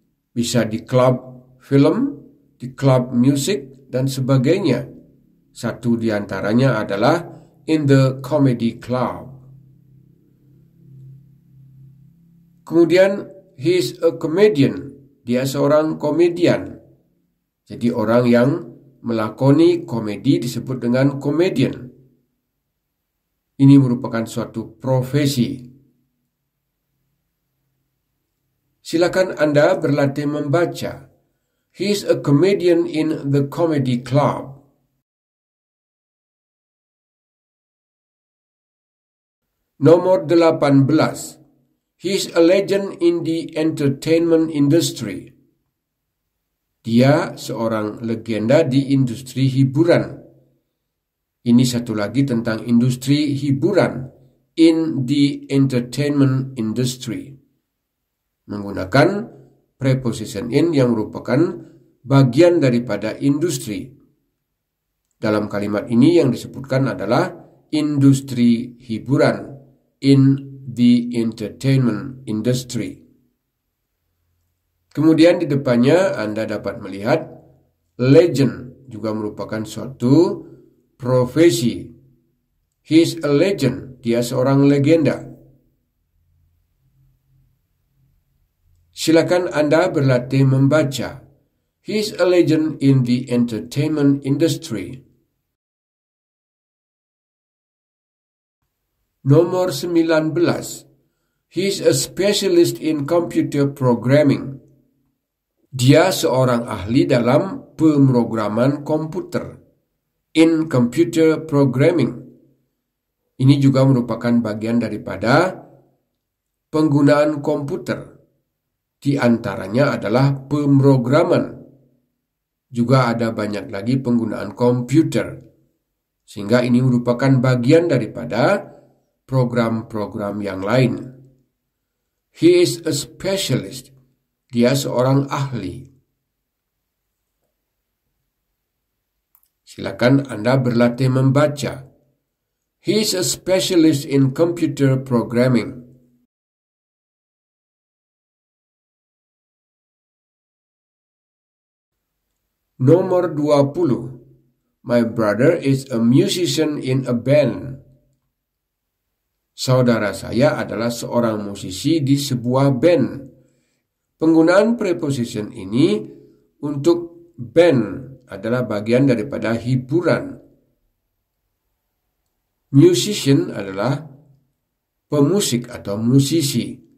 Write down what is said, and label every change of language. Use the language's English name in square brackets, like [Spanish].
[Indonesian] Bisa di klub film, di klub musik, dan sebagainya. Satu di antaranya adalah [English] in the comedy club. [Indonesian] Kemudian, [English] he is a comedian. [Indonesian] Dia seorang komedian. Jadi orang yang melakoni komedi disebut dengan komedian. Ini merupakan suatu profesi. Silakan Anda berlatih membaca. [English] He is a comedian in the comedy club. [Indonesian] Nomor 18. [English] He is a legend in the entertainment industry. [Indonesian] Dia seorang legenda di industri hiburan. Ini satu lagi tentang industri hiburan. [English] In the entertainment industry. [Indonesian] Menggunakan preposition in yang merupakan bagian daripada industri. Dalam kalimat ini yang disebutkan adalah industri hiburan, [English] in the entertainment industry. [Indonesian] Kemudian di depannya Anda dapat melihat legend juga merupakan suatu profesi. [English] He is a legend, [Indonesian] dia seorang legenda. Silakan Anda berlatih membaca. [English] He is a legend in the entertainment industry. [Indonesian] Nomor 19. [English] He is a specialist in computer programming. [Indonesian] Dia seorang ahli dalam pemrograman komputer. [English] In computer programming. [Indonesian] Ini juga merupakan bagian daripada penggunaan komputer. Di antaranya adalah pemrograman. Juga ada banyak lagi penggunaan komputer. Sehingga ini merupakan bagian daripada program-program yang lain. [English] He is a specialist. [Indonesian] Dia seorang ahli. Silakan Anda berlatih membaca. [English] He is a specialist in computer programming. [Indonesian] Nomor 20. [English] My brother is a musician in a band. [Indonesian] Saudara saya adalah seorang musisi di sebuah band. Penggunaan preposition ini untuk band adalah bagian daripada hiburan. Musician adalah pemusik atau musisi.